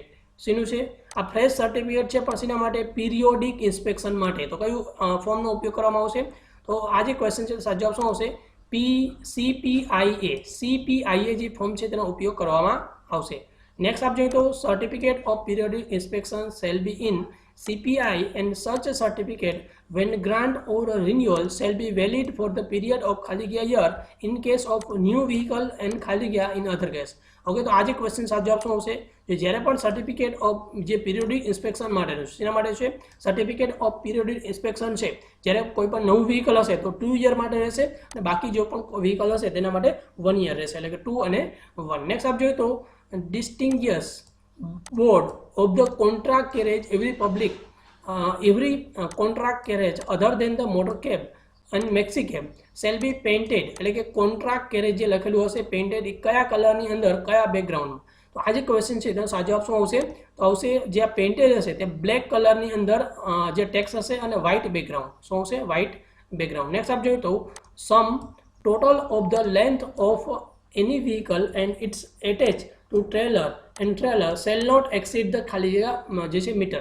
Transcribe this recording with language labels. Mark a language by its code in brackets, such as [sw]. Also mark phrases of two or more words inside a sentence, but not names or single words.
[gu] શેનું છે આ ફ્રેશ સર્ટિફિકેટ છે? પણ શેના માટે? પીરિયોડિક ઇન્સ્પેક્શન માટે. તો કયું ફોર્મનો ઉપયોગ કરવામાં આવશે? તો આ જે ક્વેશ્ચન છે સાચો ઓપ્શન આવશે CPIA જે ફોર્મ છે તેનો ઉપયોગ કરવામાં આવશે. નેક્સ્ટ આપ જોઈએ તો [en] Certificate of periodic inspection shall be in CPI and such a certificate when grant or renewal shall be valid for the period of [gu] ખાલી ગયા [en] year in case of new vehicle and [gu] ખાલી ગયા [en] in other case. [gu] ઓકે, તો આ જે ક્વેશ્ચન સાચો ઓપ્શન આવશે કે જ્યારે પણ [en] certificate of [gu] જે [en] periodic inspection [gu] માટેનું છે શેના માટે છે? [en] certificate of periodic inspection [gu] છે જ્યારે કોઈ પણ નવું વ્હીકલ હશે તો 2 યર માટે રહેશે અને બાકી જો પણ વ્હીકલ હશે તેના માટે 1 યર રહેશે, એટલે કે 2 અને 1. નેક્સ્ટ આપ જોઈએ તો [en] distinguish board of the contract carriage every public every contract carriage other than the motor cab and maxi cab shall be painted. [gu] એટલે કે [en] contract carriage [gu] જે લખેલું હશે પેઇન્ટેડ એ કયા કલરની અંદર કયા બેકગ્રાઉન્ડમાં? તો આ જે ક્વેશ્ચન છે તેનો સાચો ઓપ્શન આવશે તો આવશે જે આ પેઇન્ટેડ હશે તે બ્લેક કલરની અંદર જે ટેક્સ હશે અને [en] white background. [gu] શું આવશે? [en] white background. [gu] નેક્સ્ટ આપ જોઈએ તો [en] sum total of the length of any vehicle and its attach to trailer and trailer shall not exceed the [gu] ખાલી જગ્યા જે છે [en] મીટર.